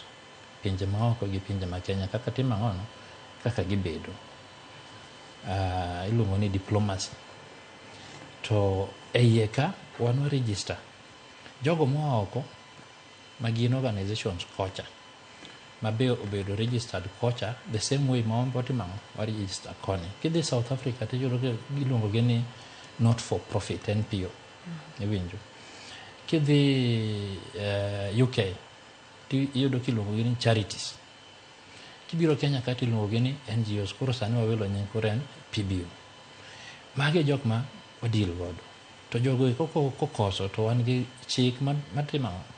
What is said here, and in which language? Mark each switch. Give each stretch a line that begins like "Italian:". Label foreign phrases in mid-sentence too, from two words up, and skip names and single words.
Luo (Kenya and Tanzania): Pinje maoko gi pinje ma Kenya kaka timo ang'ono, kaka gibedo. Iluongo ni diplomacy. To eiye ka wan register jogo moa oko ma gin organizations kocha ma be obedo registered kocha
English: the same way
Luo (Kenya and Tanzania): ma watimo ang'o, wa register koni. Kidhi South Africa tiyudo ka giluongo gi ni
English: not for profit
Luo (Kenya and Tanzania): NPO. Iwinjo? Kidhi UK tiyudo kiluongo gi ni charities. Kibiro Kenya ka tiluongo gi ni NGOs. Koro sani wawilo nying koro en PBO. Magi jok ma wadil godo. To jogo kokoso to wan gi chik matimo